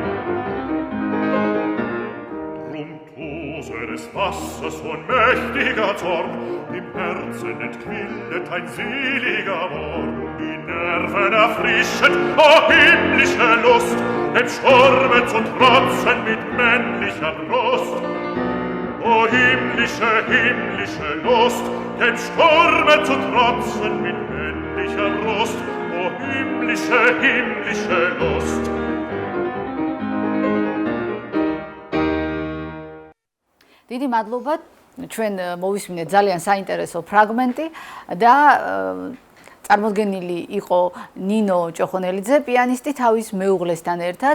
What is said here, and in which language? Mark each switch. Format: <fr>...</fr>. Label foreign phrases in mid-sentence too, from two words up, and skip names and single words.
<de>Drum tose des Wassers von mächtiger Zorn, im Herzen entquillet ein seliger Worn, die Nerven erfrischend, oh himmlische Lust, dem Sturme zu trotzen mit männlicher Brust. O himmlische, himmlische Lust, dem Sturme zu trotzen mit männlicher Brust. O himmlische, himmlische Lust.</de> <ka>დიდი მადლობა, ჩვენ მოვისმინეთ ძალიან საინტერესო ფრაგმენტი და წარმოდგენილი იყო ნინო ჭოხონელიძე, პიანისტი თავის მეუღლესთან ერთად.</ka>